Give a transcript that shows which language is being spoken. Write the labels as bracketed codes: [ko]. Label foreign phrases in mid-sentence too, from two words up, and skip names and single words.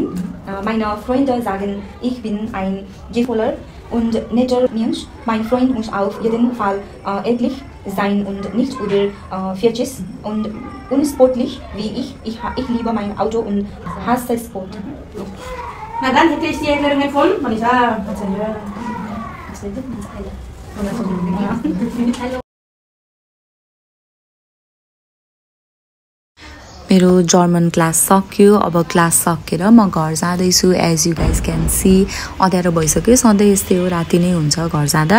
[de] Meine Freunde sagen, ich bin ein liebevoller und netter Mensch. Mein Freund muss auf jeden Fall ehrlich sein und nicht überfällig und unsportlich wie ich. Ich liebe mein Auto und hasse Sport. Na dann hätte ich die Erklärung voll und ich sage, [ne] मेरो [en] German class [ne] सक्यो। अब क्लास सकेर म घर जाँदैछु। [en] as you guys can see [ne] अँध्यारो भइसक्यो, सधैँ यस्तै हो, राति नै हुन्छ घर जाँदा।